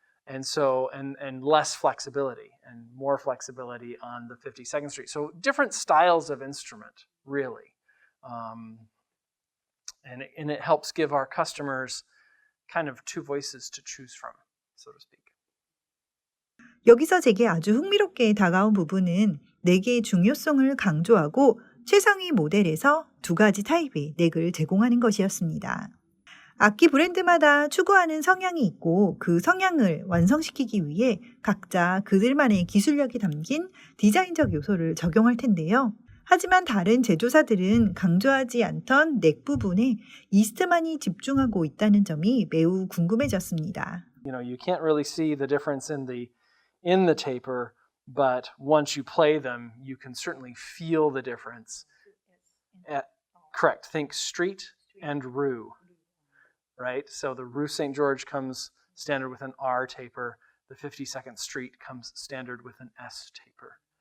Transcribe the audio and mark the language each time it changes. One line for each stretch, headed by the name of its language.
English: And so, and less flexibility, and more flexibility on the 52nd Street. So different styles of instrument, really. And it helps give our customers kind of two voices to choose from, so to speak.
Korean: 여기서 제게 아주 흥미롭게 다가온 부분은 넥의 중요성을 강조하고 최상위 모델에서 두 가지 타입의 넥을 제공하는 것이었습니다. 악기 브랜드마다 추구하는 성향이 있고 그 성향을 완성시키기 위해 각자 그들만의 기술력이 담긴 디자인적 요소를 적용할 텐데요. 하지만 다른 제조사들은 강조하지 않던 넥 부분에 이스트만이 집중하고 있다는 점이 매우 궁금해졌습니다.
English: You can't really see the difference in the taper, but once you play them, you can certainly feel the difference. Correct. Think street and Rue, right? So the Rue St. George comes standard with an R taper. The 52nd Street comes standard with an S taper.